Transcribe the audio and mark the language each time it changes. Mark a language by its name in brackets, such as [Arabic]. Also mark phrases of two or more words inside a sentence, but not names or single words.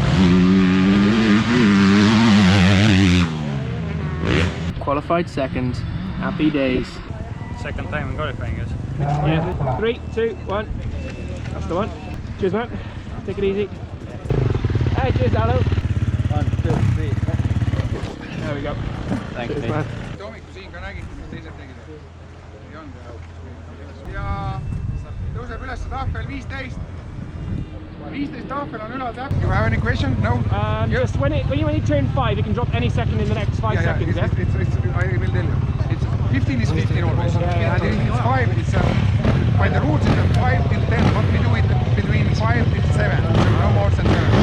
[English] Qualified second. Happy days. Second time in qualifying, yes. Yeah. 3, 2, 1. That's the one. Cheers, man. Take it easy. Hey, cheers, Allo. 1, 2, 3. There we go. Thanks, Cheers, man. [Estonian] hommikul siin ka nägin, kuidas teised tegid. Ei olnud ja tõuseb üles tahvel 15. 15 tahvel on üle täpselt. [English] You have any question? No? Just when you turn 5, you can drop any second in the next 5 seconds, yeah? I will tell you. It's 15 is 15 always. Yeah. And if it's 5, it's by the rules it's 5 till 10, but we do it between 5 till 7. No more than 7.